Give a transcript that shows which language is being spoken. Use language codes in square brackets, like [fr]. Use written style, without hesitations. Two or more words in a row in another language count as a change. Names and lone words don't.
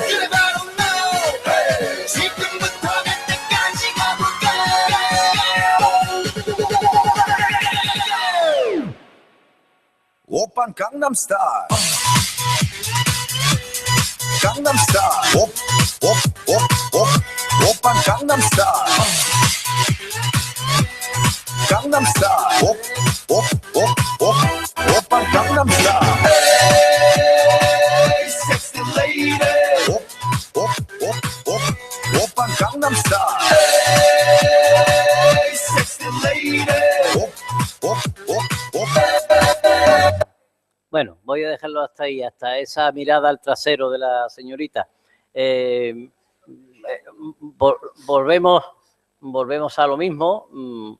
[ko] 그래 바로 너 hey. 지금부터 갈 때까지 가볼까 오빤 강남스타일 강남스타일 오빤 강남스타일 강남스타일 오빤 강남스타일 [en] Hey sexy lady [ko] 오빤 강남스타일 [en] Hey sexy lady [es] Bueno, voy a dejarlo hasta ahí, hasta esa mirada al trasero de la señorita. Volvemos a lo mismo.